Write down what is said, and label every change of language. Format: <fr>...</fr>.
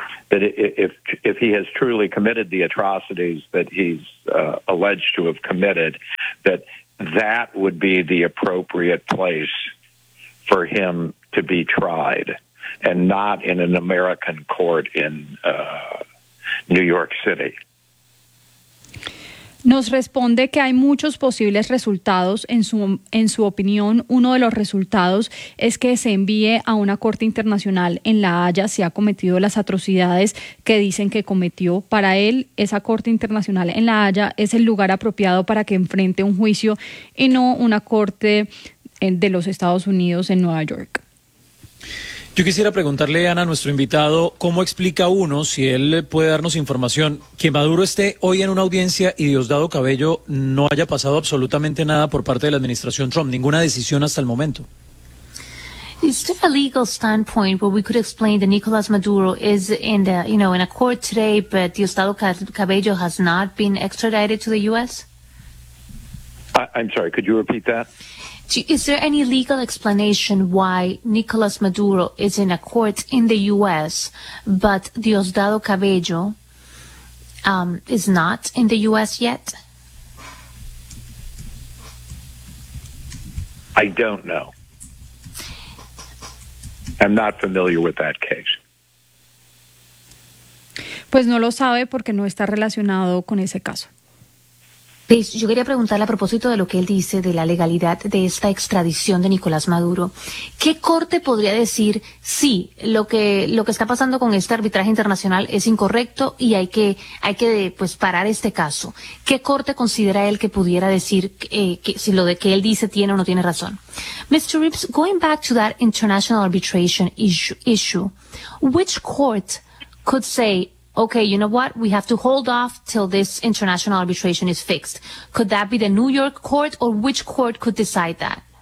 <en>That if he has truly committed the atrocities that he's alleged to have committed, that that would be the appropriate place for him to be tried, and not in an American court in New York City.</en> <es>Nos responde que hay muchos posibles resultados. En su opinión, uno de los resultados es que se envíe a una corte internacional en La Haya si ha cometido las atrocidades que dicen que cometió. Para él, esa corte internacional en La Haya es el lugar apropiado para que enfrente un juicio y no una corte de los Estados Unidos en Nueva York. Yo quisiera preguntarle, Ana, a nuestro invitado, ¿cómo explica uno, si él puede darnos información, que Maduro esté hoy en una audiencia y Diosdado Cabello no haya pasado absolutamente nada por parte de la administración Trump, ninguna decisión hasta el momento?</es> <en>Just a legal standpoint, what we could explain that Nicolas Maduro is in the, you know, in a court today, but Diosdado Cabello has not been extradited to the U.S.? I'm sorry, could you repeat that? Is there any legal explanation why Nicolas Maduro is in a court in the U.S., but Diosdado Cabello is not in the U.S. yet? I don't know. I'm not familiar with that case.</en> <es>Pues no lo sabe porque no está relacionado con ese caso. Yo quería preguntarle a propósito de lo que él dice de la legalidad de esta extradición de Nicolás Maduro. ¿Qué corte podría decir, sí, lo que está pasando con este arbitraje internacional es incorrecto y hay que pues parar este caso? ¿Qué corte considera él que pudiera decir que si lo de que él dice tiene o no tiene razón?</es> <en>Mr. Rips, going back to that international arbitration issue, which court could say, okay, you know what? We have to hold off till this international arbitration is fixed. Could that be the New York court, or which court could decide that?</en>